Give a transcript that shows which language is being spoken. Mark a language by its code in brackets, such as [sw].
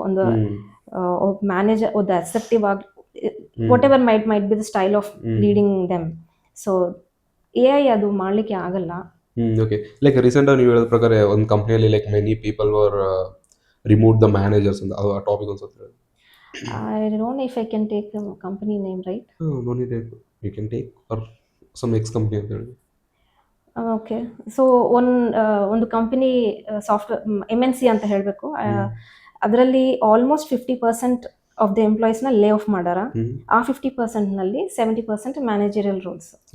[kn] ಒಂದು ಮ್ಯಾನೇಜರ್ ಒಂದು ಅಸೆಪ್ಟಿವ್ ಆಗಿ, [en] Whatever might be the style of leading them. [kn] So A I ಅದು ಮಾಡಲಿಕ್ಕೆ ಆಗಲ್ಲ. ಓಕೆ. ಲೈಕ್ ರೀಸೆಂಟ್ ನೀವು ಹೇಳಿದ ಪ್ರಕಾರ ಒಂದು ಕಂಪ್ನಿಯಲ್ಲಿ [en] like many people were remove the managers [kn] ಅಂತ ಆ ಟಾಪಿಕ್ ಅನ್ಸುತ್ತೆ. [en] I don't know if I can take the company name, right? No need, you can take or some X company [kn] ಅಂತ ಹೇಳಿ. [en] Okay. [kn] ಸೊ ಒಂದು ಕಂಪನಿ ಸಾಫ್ಟ್ವೇರ್ MNC ಅಂತ ಹೇಳಬೇಕು. ಅದರಲ್ಲಿ almost 50% of the ಎಂಪ್ಲಾಯೀಸ್ನ lay off ಮಾಡಾರ. ಆ 50%ನಲ್ಲಿ 70% managerial rolls.